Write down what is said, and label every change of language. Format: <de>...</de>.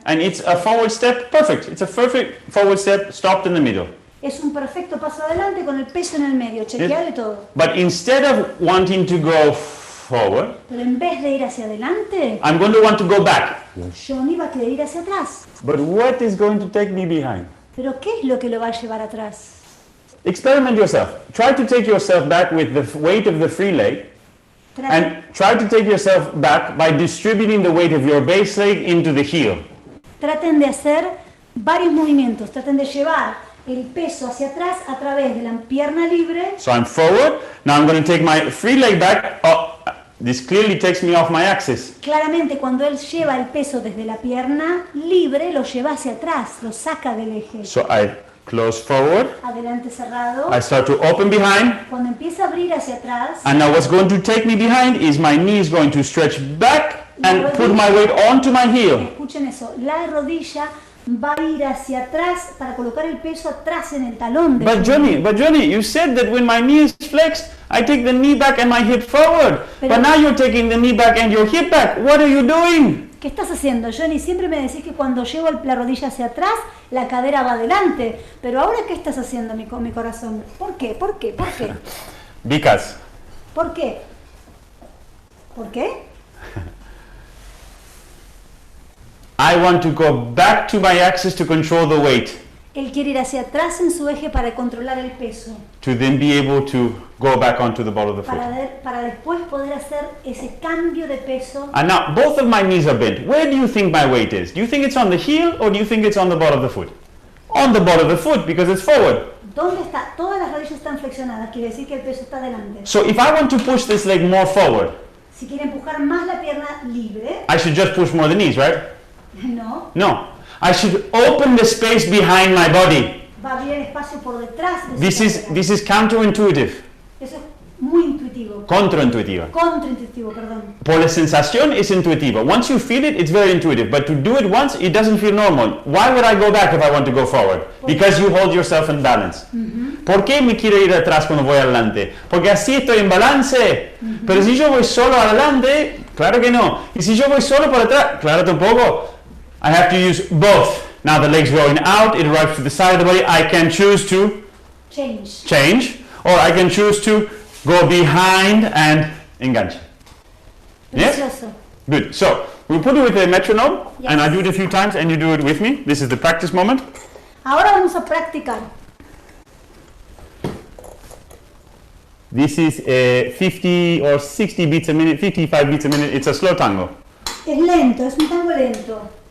<en>and it's a forward step. Perfect. It's a perfect forward step, stopped in the middle.</en> <es>Es un perfecto paso adelante con el peso en el medio, chequeable todo.</es> <en>But instead of wanting to go forward,</en> <es>Pero en vez de ir hacia adelante,</es> <en>I'm going to want to go back.</en> <es>Jonny va a querer ir hacia atrás.</es> <en>But what is going to take me behind?</en> <es>Pero ¿qué es lo que lo va a llevar atrás?</es> <en>Experiment yourself. Try to take yourself back with the weight of the free leg,</en> <es>Traten,</es> <en>and try to take yourself back by distributing the weight of your base leg into the heel.</en> <es>traten de hacer varios movimientos, traten de llevar el peso hacia atrás a través de la pierna libre.</es> <en>So I'm forward. Now I'm going to take my free leg back. Oh, this clearly takes me off my axis.</en> <es>Claramente cuando él lleva el peso desde la pierna libre, lo lleva hacia atrás, lo saca del eje.</es> <en>So I close forward.</en> <es>Adelante cerrado.</es> <en>I start to open behind.</en> <es>Cuando empieza a abrir hacia atrás,</es> <en>And now what's going to take me behind is my knee is going to stretch back and put my weight onto my heel.</en> <es>escuchen eso, la rodilla va a ir hacia atrás para colocar el peso atrás en el talón.</es> <en>But Jonny, you said that when my knee is flexed, I take the knee back and my hip forward. But now you're taking the knee back and your hip back. What are you doing?</en> <es>¿Qué estás haciendo, Jonny? Siempre me decís que cuando llevo la rodilla hacia atrás, la cadera va adelante. Pero ahora, ¿qué estás haciendo, mi corazón? ¿Por qué? ¿Por qué? ¿Por qué?</es> <en>Because</en> <es>¿Por qué? ¿Por qué?</es> <en>I want to go back to my axis to control the weight,</en> <es>Él quiere ir hacia atrás en su eje para controlar el peso,</es> <en>to then be able to go back onto the ball of the foot.</en> <es>para después poder hacer ese cambio de peso.</es> <en>And now both of my knees are bent. Where do you think my weight is? Do you think it's on the heel or do you think it's on the ball of the foot? On the ball of the foot because it's forward.</en> <es>¿Dónde está? Todas las rodillas están flexionadas, quiere decir que el peso está adelante.</es> <en>So if I want to push this leg more forward,</en> <es>Si quiere empujar más la pierna libre,</es> <en>I should just push more the knees, right?</en> <es>no, No.</es> <en>I should open the space behind my body.</en> <es>va a abrir el espacio por detrás de</es> <en>This</en> <es>su</es> <en>is,</en> <es>cadera.</es> <en>this is counterintuitive.</en> <es>Eso es muy intuitivo. Contraintuitiva. Contraintuitivo, perdón. Por la sensación es intuitiva.</es> <en>Once you feel it, it's very intuitive. But to do it once, it doesn't feel normal. Why would I go back if I want to go forward? Because you hold yourself in balance.</en> <es>¿Por qué me quiero ir atrás cuando voy adelante? Porque así estoy en balance. Pero si yo voy solo adelante, claro que no. Y si yo voy solo para atrás, claro tampoco.</es> <en>I have to use both. Now the leg's going out, it arrives to the side of the body. I can choose to change, or I can choose to go behind and enganche. Yes?</en> <es>Precioso.</es> <en>Good. So we'll put it with a metronome, Yes. and I do it a few times, and you do it with me. This is the practice moment.</en> <es>Ahora vamos a practicar.</es> <en>This is 50 or 60 beats a minute, 55 beats a minute. It's a slow tango.</en> <es>Es lento, es un tango lento.</es>